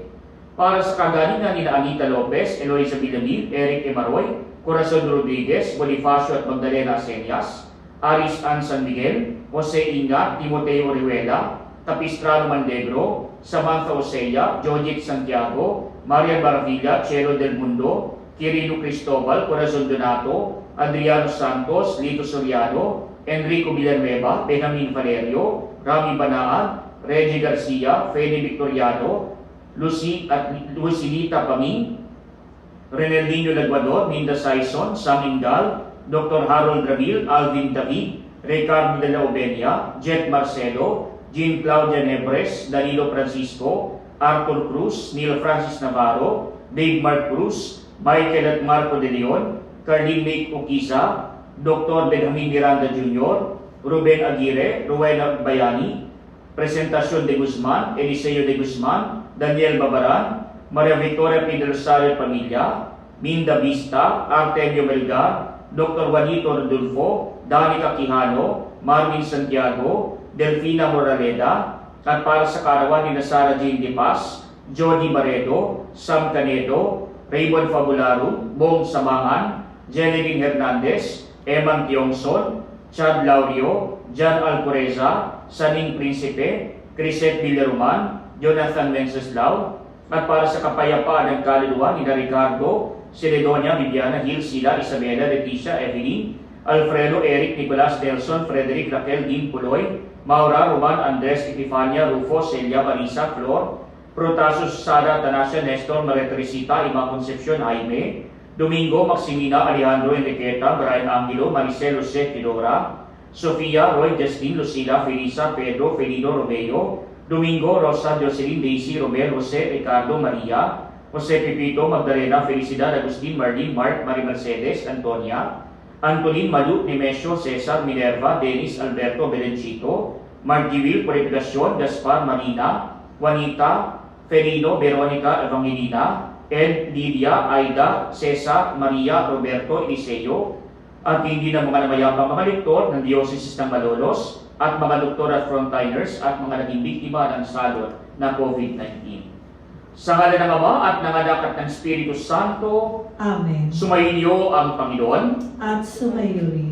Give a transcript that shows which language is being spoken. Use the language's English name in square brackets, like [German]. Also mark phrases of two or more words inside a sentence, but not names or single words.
[Filipino] Para sa kagalingan ni Anita Lopez, Eloisa Villamil, Eric Emaroy, Corazon Rodriguez, Bonifacio at Magdalena Aceñas, Aris Ann San Miguel, Jose Inga, Timoteo Orihuela, Capistrano Mandegro, Samantha Osea, Jojit Santiago, Marian Baravilla, Chelo del Mundo, Quirino Cristobal, Corazon Donato, Adriano Santos, Lito Soriano, Enrico Villanueva, Benjamin Valerio, Rami Banaan, Reggie Garcia, Fede Victoriano, Lucilita Paming, Renaldinho Laguador, Minda Saison, Sam Ingal, Dr. Harold Ramil, Alvin David, Ricardo de la Obenia, Jet Marcelo, Jean Claudia Nebres, Danilo Francisco, Arthur Cruz, Neil Francis Navarro, Dave Mark Cruz, Michael at Marco de Leon, Carlin Make Ukiza, Dr. Benjamin Miranda Jr., Ruben Aguirre, Rowena Bayani, Presentacion de Guzman, Eliseo de Guzman, Daniel Babaran, Maria Victoria Pidrosario Pamilya, Minda Vista, Artemio Melgar, Dr. Juanito Rodolfo, Danica Quijano, Marvin Santiago, Delfina Moraleda, at para sa karawan ni Sara Jane De Paz, Jody Barredo, Sam Canedo, Raymond Fabularum, Bong Samangan, Jeneline Hernandez, Eman Tiongson, Chad Laurio, Jan Alcoreza, Saning Principe, Crisette Villaroman, Jonathan Wenceslao, at para sa kapayapaan ng kaluluwa ni Ricardo, Ceredonia, Viviana, Gil, Sila, Isabela, Leticia, Evelyn, Alfredo, Eric, Nicolas, Nelson, Frederick, Raquel, Dean, Puloy, Maura, Roman, Andres, Epifania, Rufo, Celia, Marisa, Flor, Protasus, Sara, Tanasia, Nestor, Maria Teresita, Ima Concepcion, Jaime, Domingo, Maximina, Alejandro, Enriqueta, Brian Angelo, Maricel, Jose, Fedora, Sofia, Roy, Justin, Lucila, Felisa, Pedro, Felino, Romeo, Domingo, Rosa, Jocelyn, Daisy, Romel, Jose, Ricardo, Maria, Jose Pepito, Magdalena, Felicidad, Agustin, Marlene, Mark, Marie Mercedes, Antonia, Antolin, Malu, Nemesio, Cesar, Minerva, Dennis, Alberto, Belenchito, Margiwil Purificacion, Gaspar Marina, Juanita Ferino Veronica Evangelina, Ed Lydia Aida Cesar Maria Roberto Eliseo, at hindi na mga namayapang mga lektor ng Diocese ng Malolos at mga doktor at frontliners at mga naging biktima ng salot na COVID-19. Sa ngala ng Ama at ng Anak at ng Espiritu Santo, Amen. sumainyo ang Panginoon. At sumayo rin.